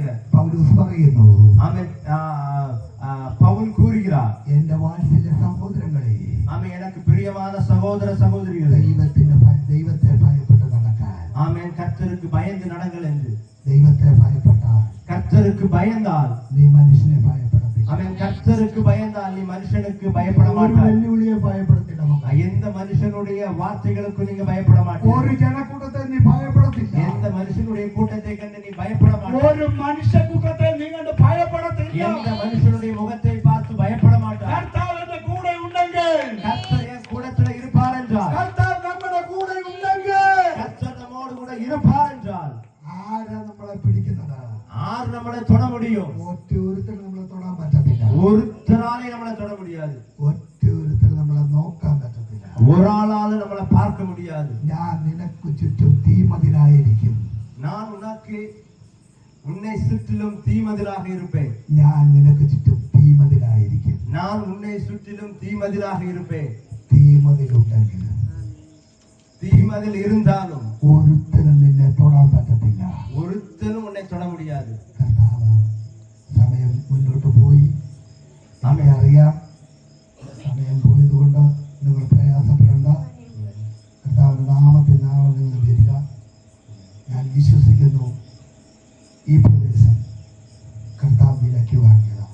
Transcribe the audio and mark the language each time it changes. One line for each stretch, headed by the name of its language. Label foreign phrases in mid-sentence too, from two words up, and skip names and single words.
Malayalam: പൗലോസ് പറയുന്നു,
Tamil: ஆமென். பவுல் கூறுகிறார்,
Malayalam: എന്റെ വാത്സല്യ സഹോദരങ്ങളെ,
Tamil: ஆமென், எனக்கு பிரியமான சகோதர சகோதரிகளே,
Malayalam: ദൈവത്തെ ഭയപ്പെട്ട് നടക്കാൻ.
Tamil: ஆமென், கர்த்தருக்கு பயந்து நடங்கள் என்று.
Malayalam: ദൈവത്തെ ഭയപ്പെട്ടാൽ,
Tamil: கர்த்தருக்கு பயந்தால்
Malayalam: നീ മനുഷ്യനെ ഭയപ്പെടത്തില്ല.
Tamil: அவன் கர்த்தருக்கு பயந்தால் நீ மனுஷனுக்கு பயப்பட
Malayalam: ഒരു
Tamil: மாட்டாய்.
Malayalam: വെല്ലുവിളിയെ ഭയപ്പെടത്തില്ല.
Tamil: எந்த மனுஷனுடைய வார்த்தைகளுக்கு நீங்க பயப்பட மாட்டாய்.
Malayalam: ഒരു ജനക്കൂട്ടത്തെ നീ ഭയപ്പെടത്തില്ല.
Tamil: எந்த மனுஷனுடைய கூட்டத்தை கண்டு நீ பயப்பட மாட்டாய்.
Malayalam: ഒരു മനുഷ്യക്കൂട്ടത്തെ നീ കണ്ട് ഭയപ്പെടത്തില്ല.
Tamil: எந்த மனுஷனுடைய முகத்தை பார்த்து பயப்பட மாட்டாய்.
Malayalam: കർത്താവ് എന്റെ കൂടെ ഉണ്ടെങ്കിൽ,
Tamil: கர்த்தர் என் கூடத்துல இருப்பார் என்றால்,
Malayalam: കർത്താവ് നമ്മുടെ കൂടെ ഉണ്ടെങ്കിൽ,
Tamil: கர்த்தர் நம்மோடு கூட இருப்பார் என்றால்,
Malayalam: ആരാ നമ്മളെ പിടിക്കുന്നത്?
Tamil: யார் நம்மளை தொட முடியும்?
Malayalam: ഒറ്റ ഒരുത്തരും നമ്മളെ തൊടാൻ പറ്റത്തില്ല.
Tamil: ஒருத்தராலே நம்மளை தொட முடியாது.
Malayalam: ഒറ്റ ഒരുത്തരും നമ്മളെ നോക്കാൻ പറ്റത്തില്ല.
Tamil: ஒரு ஆளால நம்மளை பார்க்க முடியாது.
Malayalam: ഞാൻ നിനക്ക് ചുറ്റും തീമതിലായിരിക്കും.
Tamil: நான் உன்னை சுற்றிலும் தீமதிலாக இருப்பேன்.
Malayalam: ഞാൻ നിനക്ക് ചുറ്റും തീമതിലായിരിക്കും.
Tamil: நான் உன்னை சுற்றிலும் தீமதிலாக இருப்பேன்.
Malayalam: തീമതിലുണ്ടെങ്കിൽ,
Tamil: தீமதில் இருந்தாலும்
Malayalam: ഒരുത്തരും നിന്നെ തൊടാൻ പറ്റത്തില്ല.
Tamil: ஒருத்தரும் உன்னை தொட முடியாது.
Malayalam: കർത്താവ് സമയം മുന്നോട്ട് പോയി. നമ്മെ അറിയാം. സമയം പോയതുകൊണ്ട് നിങ്ങൾ പ്രയാസപ്പെടേണ്ട. കർത്താവിന്റെ നാമത്തിൽ നാളെ നിങ്ങൾ വരിക. ഞാൻ വിശ്വസിക്കുന്നു ഈ പ്രദേശം കർത്താവ് വിലക്ക് വാങ്ങിയതാണ്.